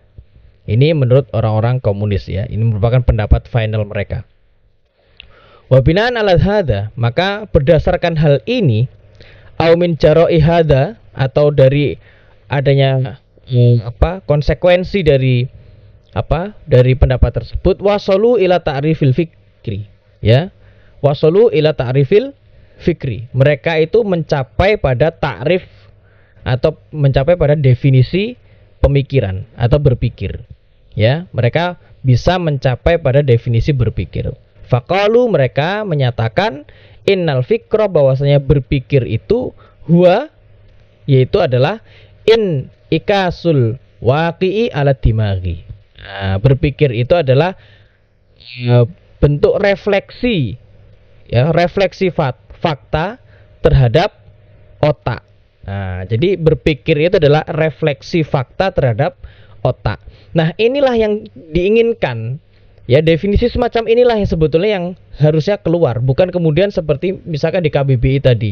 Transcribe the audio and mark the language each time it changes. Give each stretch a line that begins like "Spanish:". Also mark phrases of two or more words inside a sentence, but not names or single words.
Indonesian: Ini menurut orang-orang komunis ya. Ini merupakan pendapat final mereka.
Arabic: وبناء على هذا,
Indonesian: maka berdasarkan hal ini,
Arabic: أو من جراء هذا,
Indonesian: atau dari adanya konsekuensi dari dari pendapat tersebut,
Arabic: وصلوا إلى تعريف الفكر يا. وصلوا إلى تعريف الفكر.
Indonesian: Mereka itu mencapai pada ta'rif atau mencapai pada definisi pemikiran atau berpikir ya. Mereka bisa mencapai pada definisi berpikir. Faqalu, mereka menyatakan,
Arabic: إن الفكر,
Indonesian: bahwasanya berpikir itu huwa, yaitu adalah
Arabic: انعكاس الواقع على الدماغ.
Indonesian: Nah, berpikir itu adalah bentuk refleksi ya, refleksi fakta terhadap otak. Nah, jadi berpikir itu adalah refleksi fakta terhadap otak. Nah, inilah yang diinginkan. Ya, definisi semacam inilah yang sebetulnya yang harusnya keluar, bukan kemudian seperti misalkan di KBBI tadi.